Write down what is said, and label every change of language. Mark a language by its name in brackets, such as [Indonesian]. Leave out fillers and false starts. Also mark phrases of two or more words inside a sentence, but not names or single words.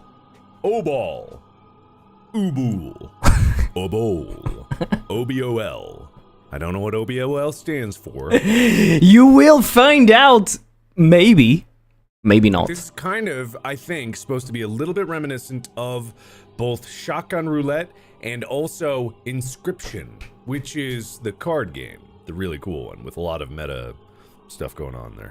[English] O.B.O.L. O.B.O.L. O.B.O.L. O.B.O.L. I don't know what O.B.O.L. stands for. You will find out. Maybe not. This is kind of, I think, supposed to be a little bit reminiscent of both Shotgun Roulette and also Inscription, which is the card game, the really cool one with a lot of meta stuff going on there.